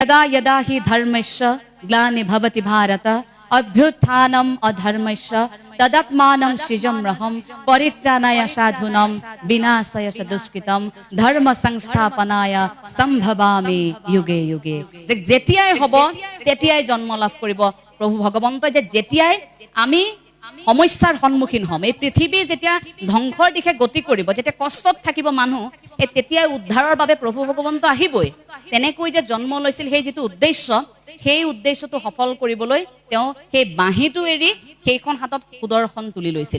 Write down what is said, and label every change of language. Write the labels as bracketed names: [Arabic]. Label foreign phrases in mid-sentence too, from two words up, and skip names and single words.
[Sanskrit] यदा यदा हि धर्मस्य ग्लानिर्भवति भारत अभ्युत्थानम् अधर्मस्य तदात्मानं सृजम्यहं परित्राणाय साधूनां विनाशाय च दुष्कृतं धर्म संस्थापनाय सम्भवामि युगे युगे। [Assamese] যে যেতিয়াই হ'ব তেতিয়াই জন্ম লাভ কৰিব প্ৰভু ভগৱন্তই, যে যেতিয়াই আমি সমস্যাৰ সন্মুখীন হ'ম, এই পৃথিৱী যেতিয়া ধ্বংসৰ দিশে গতি কৰিব, যেতিয়া কষ্টত থাকিব মানুহ, এই তেতিয়াই উদ্ধাৰৰ বাবে প্ৰভু ভগৱন্ত আহিবই। তেনেকৈ যে জন্ম লৈছিল, সেই যিটো উদ্দেশ্য, সেই উদ্দেশ্যটো সফল কৰিবলৈ তেওঁ সেই বাঁহীটো এৰি সেইখন হাতত সুদৰ্শন তুলি লৈছিল।